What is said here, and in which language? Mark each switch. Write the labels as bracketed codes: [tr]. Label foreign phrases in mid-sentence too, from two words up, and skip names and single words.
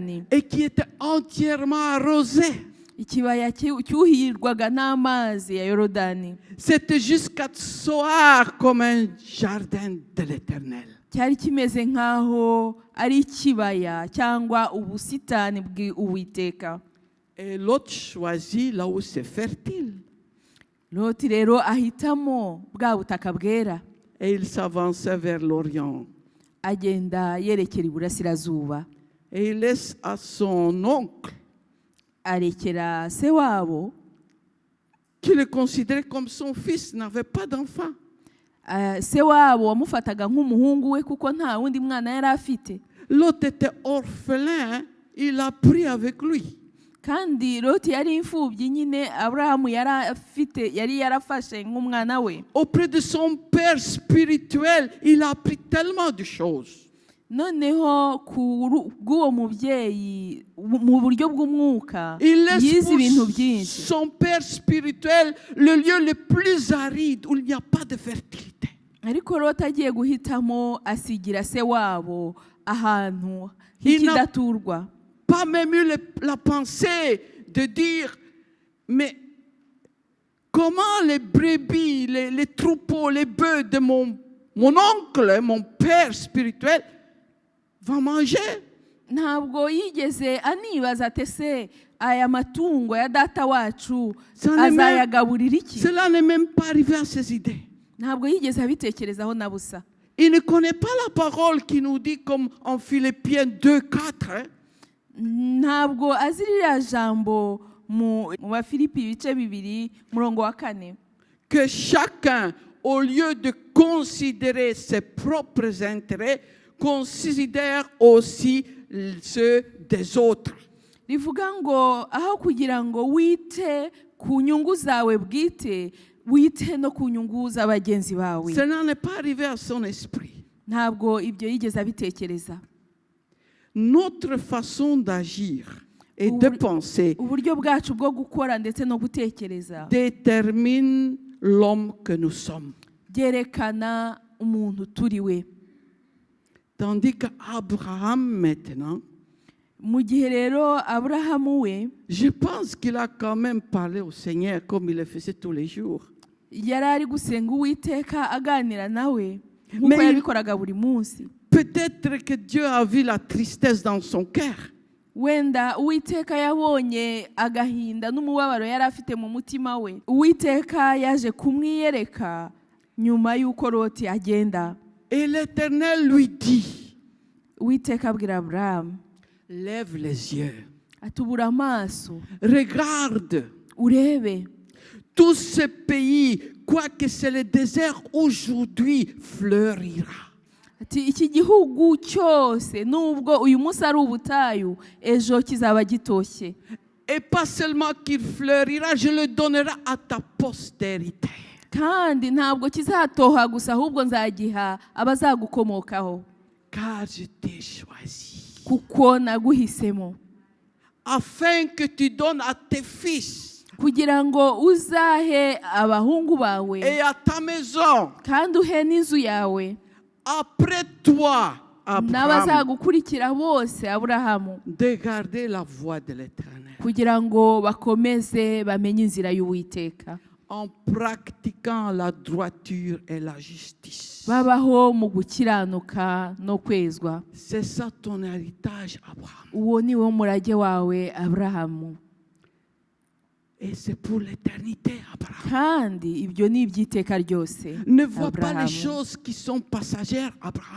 [fr] et qui était entièrement arrosé. [rw] ikibaya cyuhirwaga n'amazi ya Yorodani. [fr] C'était jusqu'à Tsoar comme un jardin de l'Éternel. [rw] Cyari kimeze nk'aho ari ikibaya cyangwa ubusitani bw'Uwiteka. [fr] Et l'autre choisit là où c'est fertile. [rw] Loti rero ahitamo bwa butaka bwera. [fr] Et il s'avançait vers l'Orient. [rw] Agenda yerekera iburasirazuba. [fr] Et il laisse à son oncle, [rw] Arekera se wabo, [fr] qui le considérait comme son fils, n'avait pas d'enfant. [rw] Se wabo wamufataga nk'umuhungu we kuko nta wundi mwana yari afite. [fr] L'autre était orphelin, il a pris avec lui. [rw] Kandi Loti yari imfubyi nyine Aburahamu yari yarafashe nk'umwana we. [fr] Auprès de son père spirituel, il a appris tellement de choses. [rw] Noneho bw'uwo mubyeyi mu buryo bw'umwuka [fr] Il laisse [rw] yize ibintu [fr] pour [rw] byinshi. [fr] son père spirituel le lieu le plus aride où il n'y a pas de fertilité. [rw] Ariko Loti agiye guhitamo asigira se wabo ahantu [fr] Il n'a [rw] h'ikidaturwa. [fr] pas même eu la pensée de dire, mais comment les brebis, les troupeaux, les bœufs de mon oncle, mon père spirituel, vont manger? [rw] Ntabwo yigeze anibaza ati se aya matungo ya data wacu [fr] Ça n'est même- [rw] azayagaburira iki? [fr] Cela n'est même pas arrivé à ses idées. [rw] Ntabwo yigeze abitekerezaho na busa. [fr] Il ne connaît pas la parole qui nous dit, comme en Philippiens 2:4, hein, [rw] Ntabwo azi ririya jambo mu Bafilipi ibice 2 murongo wa 4 [fr] que chacun, au lieu de considérer ses propres intérêts, considère aussi ceux des autres. [rw] rivuga ngo aho kugira ngo wite ku nyungu zawe bwite wite no ku nyungu z'abagenzi bawe. [fr] Cela n'est pas arrivé à son esprit. [rw] Ntabwo ibyo yigeze abitekereza. [fr] Notre façon d'agir et de penser [rw] Uburyo bwacu bwo gukora ndetse no gutekereza [fr] détermine l'homme que nous sommes. [rw] byerekana umuntu turi we. [fr] Tandis qu'Abraham maintenant, [rw] Mu gihe rero Aburahamu we [fr] je pense qu'il a quand même parlé au Seigneur comme il le faisait tous les jours. [rw] yari ari gusenga Uwiteka aganira nawe nk'uko [fr] Mais- [rw] yabikoraga buri munsi. [fr] Peut-être que Dieu a vu la tristesse dans son cœur. [rw] Wenda Uwiteka yabonye agahinda n'umubabaro yari afite mu mutima we. Uwiteka yaje kumwiyereka nyuma y'uko Loti agenda. [fr] Et l'Éternel lui dit, [rw] Uwiteka abwira Aburahamu [fr] lève les yeux, [rw] atubura amaso [fr] regarde [rw] urebe [fr] tout ce pays, quoique c'est le désert, aujourd'hui fleurira. [rw] ati iki gihugu cyose nubwo uyu munsi ari ubutayu ejo kizaba gitoshye. [fr] Et pas seulement qu'il fleurira, je le donnerai à ta postérité. [rw] Kandi ntabwo kizatoha gusa ahubwo nzagiha abazagukomokaho [fr] Car je t'ai choisi. [rw] kuko naguhisemo [fr] Afin que tu donnes à tes fils [rw] kugira ngo uzahe abahungu bawe [fr] et à ta maison, [rw] kandi uhe n'inzu yawe [fr] après toi, Abraham, [rw] n'abazagukurikira bose Aburahamu [fr] de garder la voie de l'Éternel, [rw] kugira ngo bakomeze bamenye inzira y'Uwiteka [fr] en pratiquant la droiture et la justice. [rw] babaho mu gukiranuka no kwezwa. [fr] C'est ça ton héritage, Abraham. [rw] Uwo ni wo murage wawe Aburahamu, [fr] Et c'est pour l'éternité, Abraham. [rw] kandi ibyo ni iby'iteka ryose. [fr] Ne vois pas Abraham. les choses qui sont passagères, Abraham.